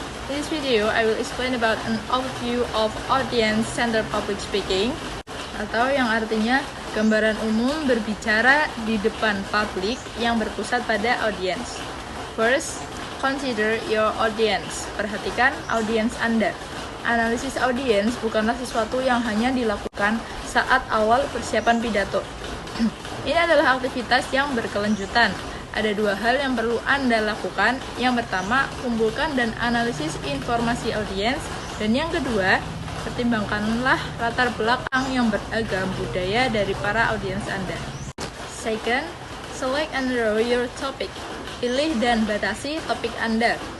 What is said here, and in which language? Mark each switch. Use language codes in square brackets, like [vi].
[en] In this video, I will explain about an overview of audience-centered public speaking, [id] atau yang artinya gambaran umum berbicara di depan publik yang berpusat pada audiens. [en] First, consider your audience. [id] Perhatikan audiens Anda. Analisis audiens bukanlah sesuatu yang hanya dilakukan saat awal persiapan pidato. Ini adalah aktivitas yang berkelanjutan. Ada dua hal yang perlu Anda lakukan. Yang pertama, kumpulkan dan analisis informasi audiens. Dan yang kedua, pertimbangkanlah latar belakang yang beragam budaya dari para audiens Anda. [en] Second, select and narrow your topic. [id] Pilih dan batasi topik Anda.